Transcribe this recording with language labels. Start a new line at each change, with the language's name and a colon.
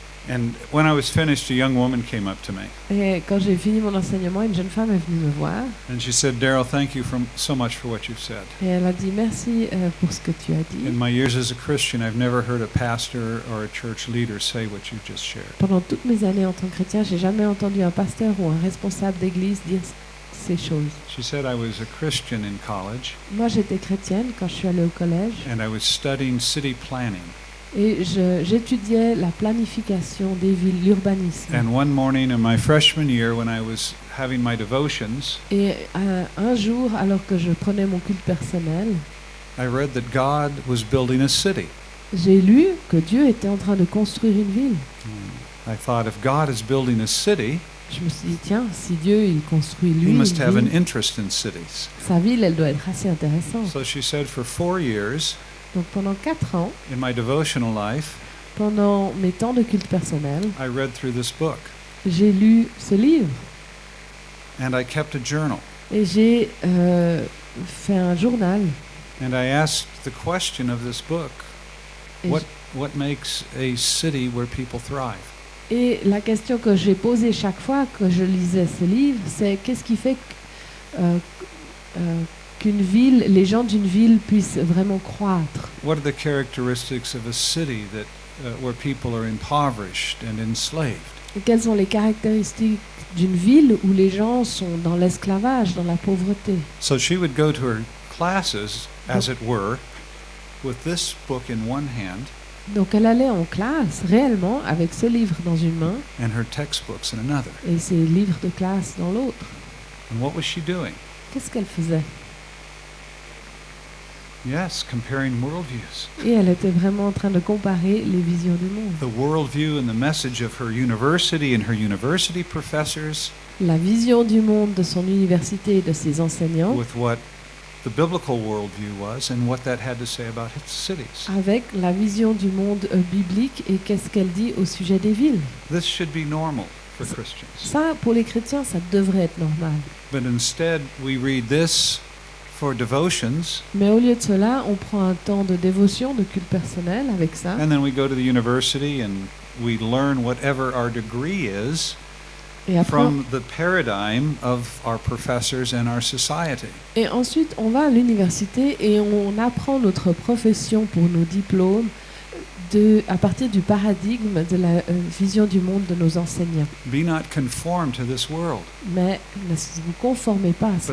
English: And when I was finished, a young woman came up to me,
French: Et quand j'ai fini mon enseignement, une jeune femme est venue me voir
English: and she said, "Daryl, thank you so much for what you've said.
French: et elle a dit merci pour ce que tu as dit.
English: In my years as a Christian, I've never heard a pastor or a church leader say what you just shared."
French: Pendant toutes mes années en tant que chrétien, j'ai jamais entendu un pasteur ou un responsable d'église dire ces choses.
English: She said, "I was a Christian in college,
French: Moi, j'étais chrétienne quand je suis allée au collège
English: and I was studying city planning.
French: et j'étudiais la planification des villes, l'urbanisme.
English: And one morning in my freshman year, when I was having my devotions,
French: Et un jour, alors que je prenais mon culte personnel,
English: I read that God was building a city.
French: j'ai lu que Dieu était en train de construire une ville.
English: I thought, if God is building a city,
French: Je me suis dit, tiens, si Dieu il construit lui
English: He
French: une
English: must have an
French: ville,
English: interest in cities.
French: sa ville, elle doit être assez intéressante.
English: So she said, for 4 years
French: Donc pendant 4 ans,
English: in my devotional life,
French: pendant mes temps de culte personnel,
English: I read through this book,
French: j'ai lu ce livre
English: and I kept a journal.
French: et j'ai fait un journal.
English: And I asked the question of this book,
French: Et,
English: what makes a city where people thrive?
French: et la question que j'ai posée chaque fois que je lisais ce livre, c'est qu'est-ce qui fait qu'une ville, les gens d'une ville puissent vraiment croître?
English: What are the characteristics of a city that where people are impoverished and enslaved?
French: Et quelles sont les caractéristiques d'une ville où les gens sont dans l'esclavage, dans la pauvreté?
English: So she would go to her classes, as it were, with this book in one hand
French: Donc elle allait en classe réellement avec ce livre dans une main
English: and her textbooks in another.
French: et ses livres de classe dans l'autre.
English: And what was she doing?
French: Qu'est-ce qu'elle faisait?
English: Yes, comparing worldviews.
French: Et elle était vraiment en train de comparer les visions du monde.
English: The worldview and the message of her university and her university professors
French: La vision du monde de son université et de ses enseignants
English: with what the biblical worldview was and what that had to say about its cities.
French: avec la vision du monde biblique et qu'est-ce qu'elle dit au sujet des villes.
English: This should be normal for Christians.
French: Ça, pour les chrétiens, ça devrait être normal.
English: But instead, we read this for devotions,
French: Mais au lieu de cela, on prend un temps de dévotion, de culte personnel avec ça.
English: and then we go to the university and we learn whatever our degree is
French: Et, après,
English: from the paradigm of our professors and our society.
French: et ensuite, on va à l'université et on apprend notre profession pour nos diplômes à partir du paradigme de la vision du monde de nos enseignants.
English: Be not conformed to this world,
French: Mais ne vous conformez pas à ce